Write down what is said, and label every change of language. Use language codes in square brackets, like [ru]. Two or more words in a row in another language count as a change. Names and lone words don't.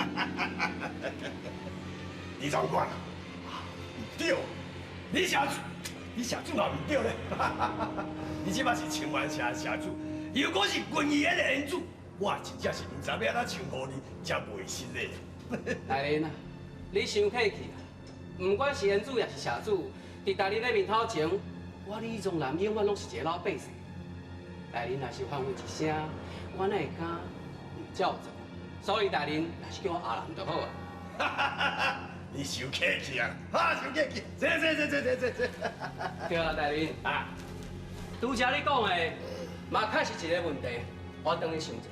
[nan] 李长官，对，你社主嘛唔对咧，你即摆是千万社社主，如果是军医的恩主，我真正是唔知要安怎称呼你，才袂失礼。大人啊，你伤客气啦。不管是恩主也是社主，伫大人的面头前，我李宗南永远拢是一个老百姓。大人若是反悔一声，我哪会敢唔照做？所以大人若是叫我阿南就好啊。你伤客气啊！哈，伤客气。坐。对啊，大人啊，拄则你讲的，嘛确实一个问题，我等你想一下。